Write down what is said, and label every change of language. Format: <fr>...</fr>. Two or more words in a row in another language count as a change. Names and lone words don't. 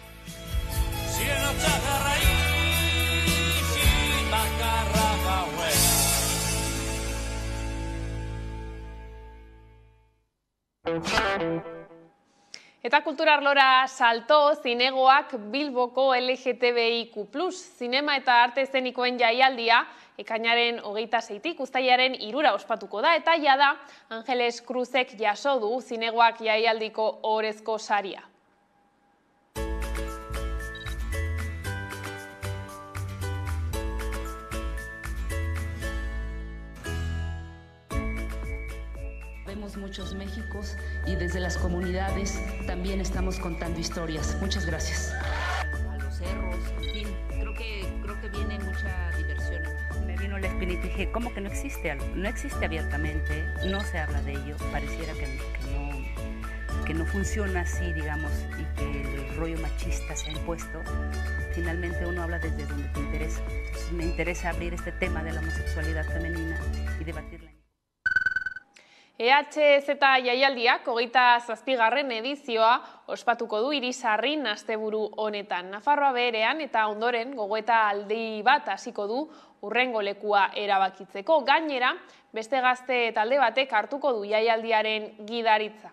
<eu>Eta kultura arlora salto, zinegoak Bilboko LGTBIQ+, zinema eta arte eszenikoen jaialdia, ekainaren 26-tik uztailaren 3 ospatuko da, eta jada Angeles Cruzek jaso du zinegoak jaialdiko ohorezko saria.</eu> <es>Vemos muchos Méxicos y desde las comunidades también estamos contando historias. Muchas gracias. A los cerros, en fin, creo que viene mucha diversión. Me vino la espinita y dije, ¿cómo que no existe algo? No existe abiertamente, no se habla de ello, pareciera que no funciona así, digamos, y que el rollo machista se ha impuesto. Finalmente uno habla desde donde te interesa. Entonces me interesa abrir este tema de la homosexualidad femenina y debatirla.</es> <eu>EHZ jaialdiak 27. edizioa ospatuko du Irisarrin asteburu honetan. Nafarroa beherean eta ondoren gogoeta aldi bat hasiko du hurrengo lekua erabakitzeko. Gainera, beste gazte talde batek hartuko du jaialdiaren gidaritza.</eu>